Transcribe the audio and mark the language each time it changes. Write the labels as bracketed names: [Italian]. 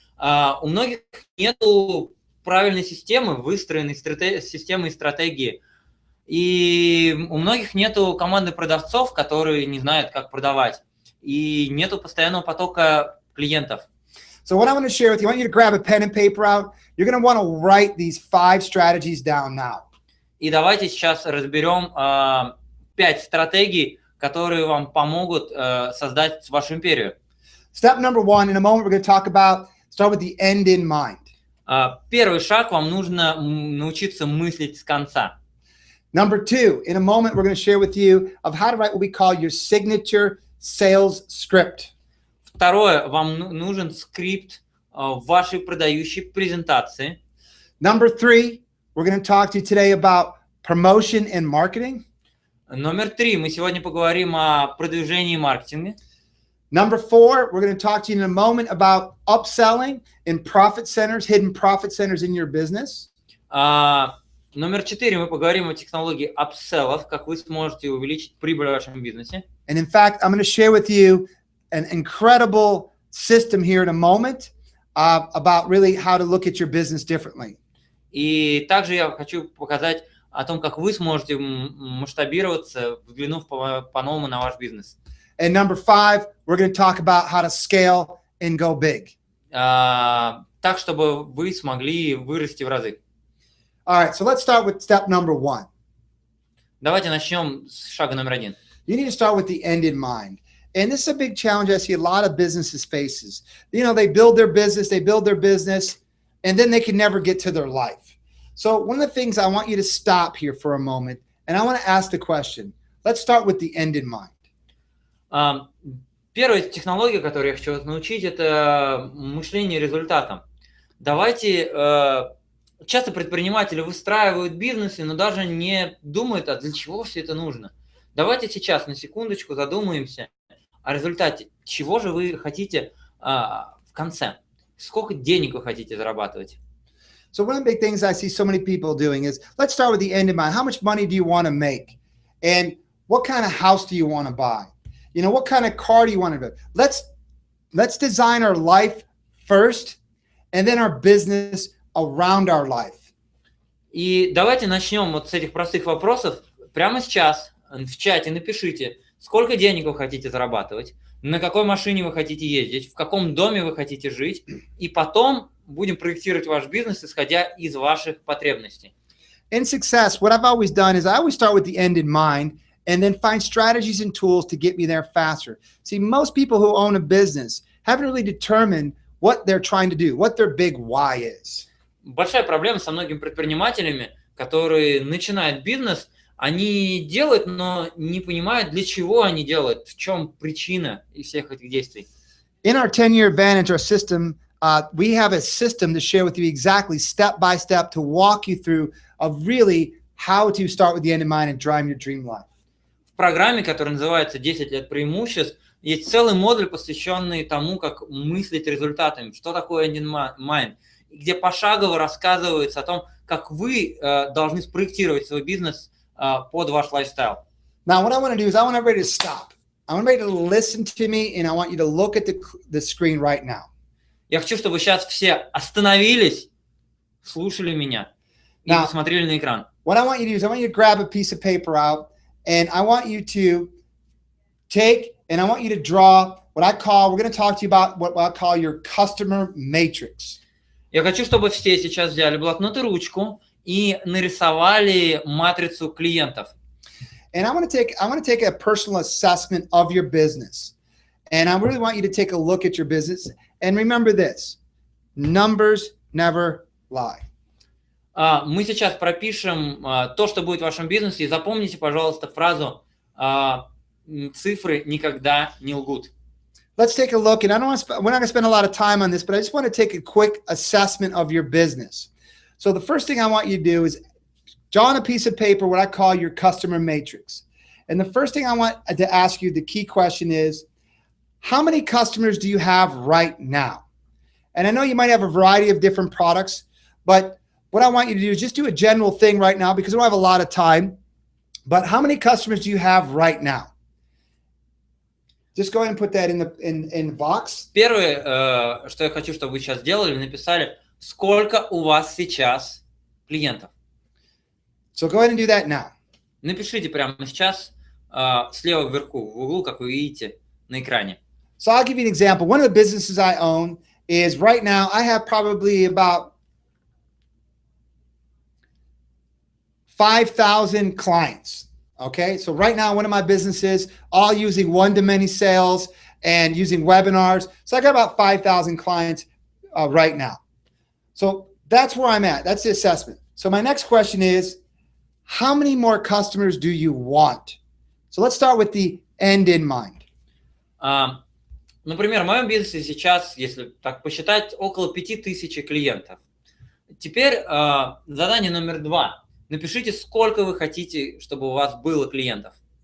[Russian] У многих нету правильной системы, выстроенной системы и стратегии. И у многих нету команды продавцов, которые не знают, как продавать. И нету постоянного потока клиентов. [English] So what I want to share with you, I want you to grab a pen and paper out. You're going to want to write these 5 strategies down now. [Russian] И давайте сейчас разберем 5 стратегий, которые вам помогут создать вашу империю. [English] Step number 1, in a moment we're going to start with the end in mind. [Russian] Первый шаг, вам нужно научиться мыслить с конца. [English] Number 2, in a moment we're going to share with you of how to write what we call your signature sales script. [Russian] Второе, вам нужен скрипт вашей продающей презентации. [English] Number 3, we're going to talk to you today about promotion and marketing. [Russian] Номер 3, мы сегодня поговорим о продвижении и маркетинге. [English] Number 4, we're going to talk to you in a moment about upselling and profit centers, hidden profit centers in your business. [Russian] Номер 4, мы поговорим о технологии апселлов, как вы сможете увеличить прибыль в вашем бизнесе. [English] And in fact, I'm going to share with you an incredible system here in a moment about really how to look at your business differently. [Russian] И также я хочу показать о том, как вы сможете масштабироваться, взглянув по-новому на ваш бизнес. [English] And number 5, we're going to talk about how to scale and go big. [Russian] Так, чтобы вы смогли вырасти в разы. [English] All right, so let's start with step number 1. [Russian] Давайте начнем с шага номер 1. [English] You need to start with the end in mind. And this is a big challenge I see a lot of businesses faces. You know, they build their business, and then they can never get to their life. So one of the things I want you to stop here for a moment, and I want to ask the question. Let's start with the end in mind. [Russian] Первая технология, которую я хочу вас научить, это мышление результатом. Давайте... Часто предприниматели выстраивают бизнесы, но даже не думают, а для чего все это нужно. Давайте сейчас на секундочку задумаемся о результате. Чего же вы хотите в конце? Сколько денег вы хотите зарабатывать? [English] So one of the big things I see so many people doing is, let's start with the end in mind. How much money do you want to make? And what kind of house do you want to buy? You know, what kind of car do you want to buy? Let's design our life first, and then our business around our life. [Russian] И давайте начнем вот с этих простых вопросов. Прямо сейчас в чате напишите, сколько денег вы хотите зарабатывать, на какой машине вы хотите ездить, в каком доме вы хотите жить, и потом будем проектировать ваш бизнес, исходя из ваших потребностей. [English] In success, what I've always done is I always start with the end in mind and then find strategies and tools to get me there faster. See, most people who own a business haven't really determined what they're trying to do, what their big why is. [Russian] Большая проблема со многими предпринимателями, которые начинают бизнес, они делают, но не понимают, для чего они делают, в чем причина всех этих действий. [English] In our 10-year advantage, our system, we have a system to share with you exactly step by step to walk you through of really how to start with the end in mind and drive your dream life. [Russian] В программе, которая называется 10 лет преимуществ, есть целый модуль, посвященный тому, как мыслить результатами, что такое [English] end in mind, [Russian] где пошагово рассказывается о том, как вы должны спроектировать свой бизнес под ваш лайфстайл. [English] Now, what I want to do is I want everybody to stop. I want everybody to listen to me, and I want you to look at the screen right now. [Russian] Я хочу, чтобы сейчас все остановились, слушали меня и посмотрели на экран. [English] What I want you to do is I want you to grab a piece of paper out, and I want you to take, and I want you to draw what I call, we're going to talk to you about what I call your customer matrix. [Russian] Я хочу, чтобы все сейчас взяли блокнот и ручку и нарисовали матрицу клиентов. [English] And I want to take a personal assessment of your business. And I really want you to take a look at your business and remember this. Numbers never lie. [Russian] Мы сейчас пропишем то, что будет в вашем бизнесе, и запомните, пожалуйста, фразу «цифры никогда не лгут». [English] Let's take a look, and I don't want to we're not going to spend a lot of time on this, but I just want to take a quick assessment of your business. So the first thing I want you to do is draw on a piece of paper what I call your customer matrix. And the first thing I want to ask you, the key question is, how many customers do you have right now? And I know you might have a variety of different products, but what I want you to do is just do a general thing right now because we don't have a lot of time. But how many customers do you have right now? Just go ahead and put that in the box. [Russian] Первое, что я хочу, чтобы вы сейчас сделали, написали, сколько у вас сейчас клиентов. [English] So go ahead and do that now. [Russian] Напишите прямо сейчас слева вверху, в углу, как вы видите на экране. [English] So I'll give you an example. One of the businesses I own is right now I have probably about 5,000 clients. Okay, so right now, one of my businesses, all using one-to-many sales and using webinars. So I got about 5,000 clients right now. So that's where I'm at. That's the assessment. So my next question is, how many more customers do you want? So let's start with the end in mind. [Russian] Например, в моем бизнесе сейчас, если так посчитать, около 5000 клиентов. Теперь задание номер 2. Напишите, сколько вы хотите, чтобы у вас было клиентов.